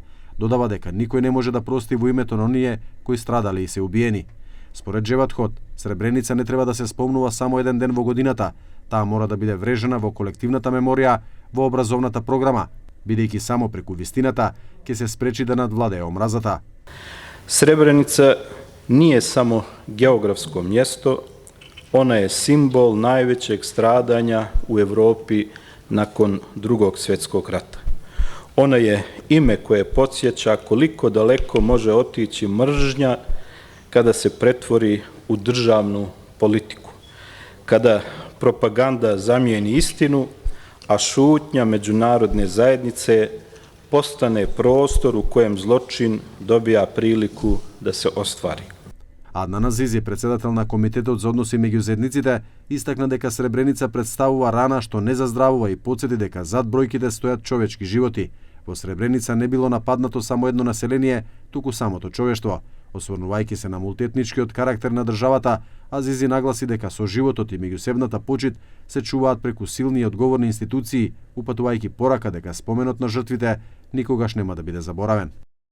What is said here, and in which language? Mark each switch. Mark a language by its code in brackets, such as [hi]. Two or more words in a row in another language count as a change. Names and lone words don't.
[mk] Додава дека никој не може да прости во името на оние кои страдале и се убиени. Според Джевад Хот, Сребреница не треба да се спомнува само еден ден во годината, таа мора да биде врежена во колективната меморија, во образовната програма, бидејќи само преку вистината ќе се спречи да надвладее омразата. [bs] Srebrenica nije samo geografsko mjesto, ona je simbol najvećeg stradanja u Evropi nakon Drugog svjetskog rata. Ona je ime koje podsjeća koliko daleko može otići mržnja kada se pretvori u državnu politiku, kada propaganda zamijeni istinu, a šutnja međunarodne zajednice postane prostor u kojem zločin dobija priliku da se ostvari. [mk] Аднан Азизи, председател на Комитетот за односи меѓу заедниците, истакна дека Сребреница представува рана што не заздравува и потсети дека зад бројките стојат човечки животи. Во Сребреница не било нападнато само едно население, туку самото човештво. Осврнувајќи се на мултиетничкиот карактер на државата, Азизи нагласи дека со животот и меѓусебната почит се чуваат преку силни и одговорни институции, упатувајќи порака дека споменот на жртвите никогаш нема да биде заборавен.